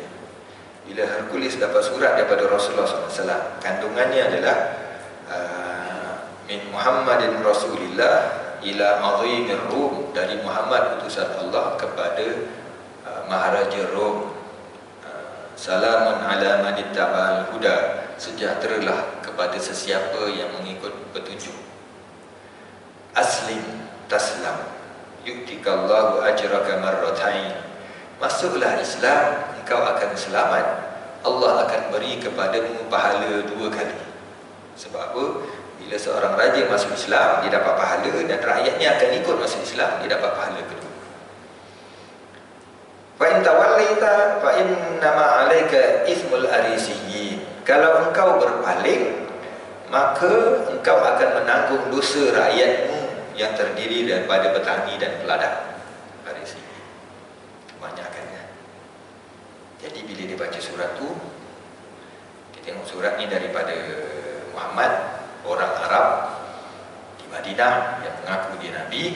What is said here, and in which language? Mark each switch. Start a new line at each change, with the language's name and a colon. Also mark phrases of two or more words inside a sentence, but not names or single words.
Malay: Bila Hercules dapat surat daripada Rasulullah SAW, kandungannya adalah
Arabic: min Muhammadin Rasulillah ila azimir Rum,
Malay: dari Muhammad utusan Allah kepada Maharaja Rom.
Arabic: Salamun ala man ittaba'al huda,
Malay: sejahteralah kepada sesiapa yang mengikut petunjuk.
Arabic: Aslim taslam yu'tikallahu ajraka marratain,
Malay: masuklah Islam, engkau akan selamat, Allah akan beri kepadamu pahala 2 kali. Sebab apa? Bila seorang raja masuk Islam, dia dapat pahala, dan rakyatnya akan ikut masuk Islam, dia dapat pahala kedua.
Arabic: Fa in tawallaita fa innama 'alaika ismul arisiyyin,
Malay: kalau engkau berpaling, maka engkau akan menanggung dosa rakyatmu yang terdiri daripada petani dan peladang. Arisi kebanyakannya. Jadi bila dia baca surat tu, dia tengok surat ni daripada Muhammad, orang Arab di Madinah yang mengaku dia Nabi.